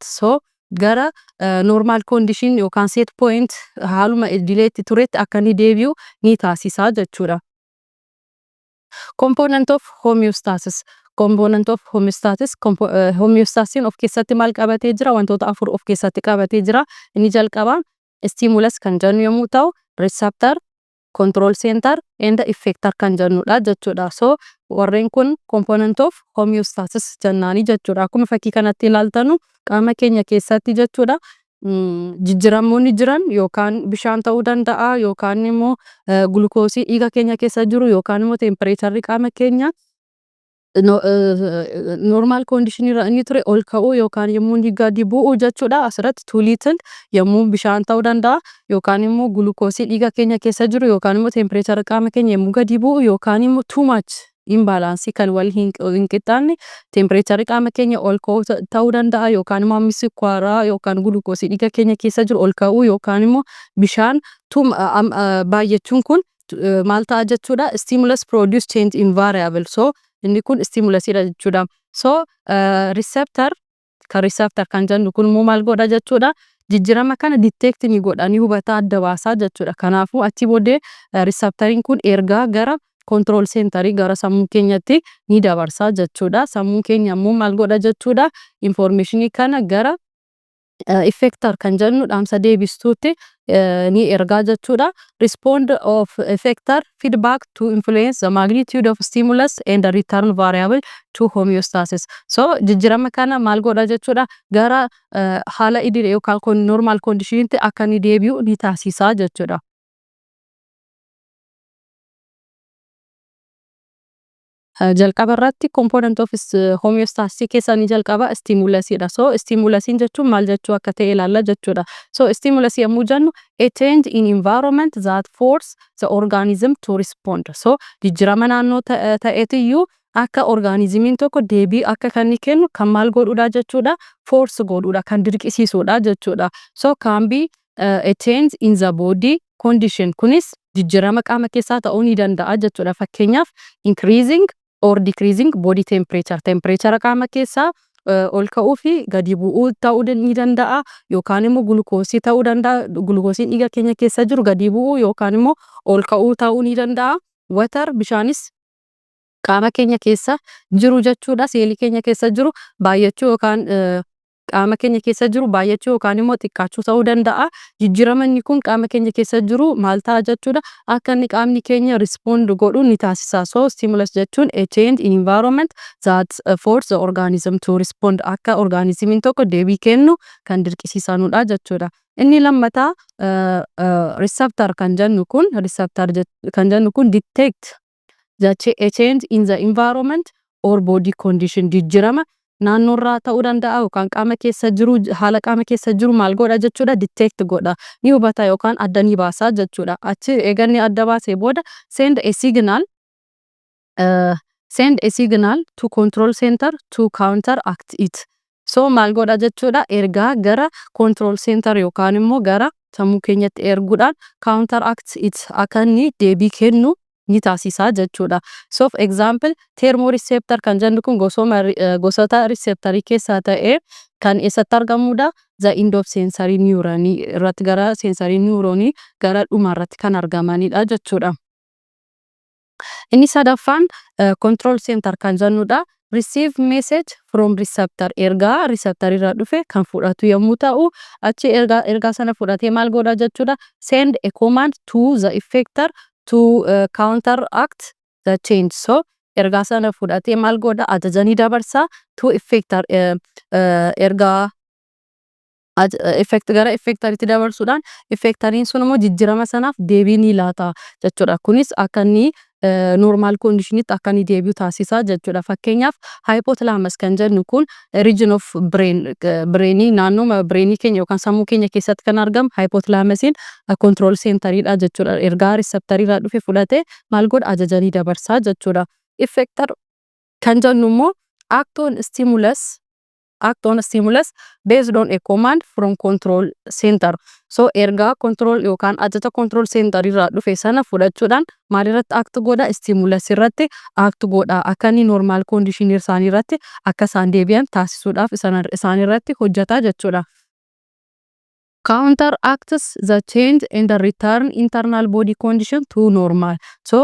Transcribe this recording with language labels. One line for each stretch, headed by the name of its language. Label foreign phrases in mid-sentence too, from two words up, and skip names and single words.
Oromo: So gara
English: normal condition
Oromo: yookaan
English: set point
Oromo: haaluma idileetti turetti akka inni deebi'u ni taasisaa jechuudha.
English: Component of homeostasis. component of homeostasis.
Oromo: Homeostasis of keessatti maal qabatee jira? Wantoota afur of keessatti qabatee jira. Inni jalqabaa stimulus kan jennu yommuu ta'u,
English: receptor, control center and effector
Oromo: kan jennudha jechuudha. So warreen kun
English: component of homeostasis
Oromo: jennaani jechuudha. Akkuma fakkii kanatti ilaaltanu qaama keenya keessatti jechuudha. Jijjiiramoonni jiran yookaan bishaan ta'uu danda'a yookaan immoo gulukoosii dhiiga keenya keessa jiru yookaan immoo tempereecharii qaama keenya normal condition irra inni ture ol ka'uu yookaan yommuu inni gadi bu'u jechuudha. Asirratti
English: too little
Oromo: yommuu bishaan ta'uu danda'a yookaan immoo gulukoosii dhiiga keenya keessa jiru yookaan immoo tempereecharii qaama keenya yommuu gadi bu'u yookaan immoo
English: too much imbalance
Oromo: kan wal hin qixxaanne tempereecharii qaama keenya ol ka'uu ta'uu danda'a yookaan immoo hammi sukkaaraa yookaan gulukoosii dhiiga keenya keessa jiru ol ka'uu yookaan immoo bishaan baay'achuun kun maal ta'a jechuudha.
English: Stimulus produce change in variable.
Oromo: So inni kun stimulusidha jechuudha. So receptor kan jennu kun immoo maal godha jechuudha. Jijjiirama kana detect ni godha, ni hubata, adda baasaa jechuudha. Kanaafuu achi booddee receptoriin kun ergaa gara
English: control centerii
Oromo: gara sammuu keenyatti ni dabarsaa jechuudha. Sammuun keenya immoo maal godha jechuudha. Informationii kana gara effector kan jennu dhaamsa deebistuutti ni ergaa jechuudha.
English: Respond of effector feedback to influence the magnitude of stimulus and the return variable to homeostasis.
Oromo: So jijjiirama kana maal godha jechuudha. Gara haala idilee yookaan
English: normal conditionitti
Oromo: akka ni deebi'u ni taasisaa jechuudha. Jalqaba irratti
English: component of homeostasis
Oromo: keessaa ni jalqaba stimulusidha. So stimulusin jechuun maal jechuu akka ta'e ilaalla jechuudha.
English: So stimulus
Oromo: yommuu jennu
English: a change in environment that force the organism to respond.
Oromo: So jijjiirama naannoo ta'eetiyyuu akka organismiin tokko deebii akka kan ni kennu kan maal godhuudha jechuudha. Force godhuudha, kan dirqisiisuudha jechuudha.
English: So can be a change in the body condition.
Oromo: Kunis jijjiirama qaama keessaa ta'uu ni danda'a jechuudha.
English: Fakkeenyaaf increasing or decreasing body temperature.
Oromo: Temperature qaama keessaa ol ka'uu fi gadi bu'uu ta'uu ni danda'a yookaan immoo gulukoosii ta'uu danda'a. Gulukoosiin dhiiga keenya keessa jiru gadi bu'uu yookaan immoo ol ka'uu ta'uu ni danda'a. Water bishaanis qaama keenya keessa jiru jechuudha. Seelii keenya keessa jiru baay'achuu yookaan qaama keenya keessa jiru baay'achuu yookaan immoo xiqqaachuu ta'uu danda'a. Jijjiiramanni kun qaama keenya keessa jiru maal ta'a jechuudha. Akka inni qaamni keenya respond godhu ni taasisa.
English: So stimulus jechuun a change in environment that force the organism to respond.
Oromo: Akka organismiin tokko deebii kennu kan dirqisiisanudha jechuudha. Inni lammataa receptor kan jennu kun
English: detect a change in the environment or body condition.
Oromo: Jijjiirama naannoorraa ta'uu danda'a yookaan qaama keessa jiru haala qaama keessa jiru maal godha jechuudha. Detect godha, ni hubata yookaan adda ni baasaa jechuudha. Achi eeganni adda baasee booda
English: send a signal to control center to counteract it.
Oromo: So maal godha jechuudha. Ergaa gara
English: control center
Oromo: yookaan immoo gara sammuu keenyatti erguudhaan
English: counteract it
Oromo: akka inni deebii kennu ni taasisaa jechuudha. So
English: for example
Oromo: thermoreceptor kan jennu kun gosoota receptorii keessaa ta'ee kan eessatti argamudha.
English: The end of sensory neuron
Oromo: irratti gara
English: sensory neuron
Oromo: gara dhuma irratti kan argamanidha jechuudha. Inni sadaffaan control center kan jennudha.
English: Receive message from receptor.
Oromo: Ergaa receptor irraa dhufe kan fudhatu yommuu ta'u achi ergaa sana fudhatee maal godha jechuudha.
English: Send a command to the effector to counteract the change.
Oromo: So ergaa sana fudhatee maal godha ajaja ni dabarsa
English: to effector
Oromo: ergaa gara effectoritti dabarsuudhaan effectoriin sun immoo jijjiirama sanaaf deebii ni laata jechuudha. Kunis akka inni
English: normal conditionitti
Oromo: akka inni deebi'u taasisaa jechuudha. Fakkeenyaaf hypothalamus kan jennu kun
English: region of brainii
Oromo: naannoo brainii keenya yookaan sammuu keenya keessatti kan argamu hypothalamusiin control centeridha jechuudha. Ergaa receptorirraa dhufe fudhatee maal godha ajaja ni dabarsaa jechuudha. Effector kan jennu immoo
English: act on stimulus based on a command from control center.
Oromo: So ergaa control yookaan ajaja
English: control center
Oromo: irraa dhufe sana fudhachuudhaan maal irratti act godha stimulus irratti act godha akka inni
English: normal condition
Oromo: isaanii irratti akka isaan deebi'an taasisuudhaaf isaan irratti hojjeta jechuudha.
English: Counteracts the change and the return internal body condition to normal.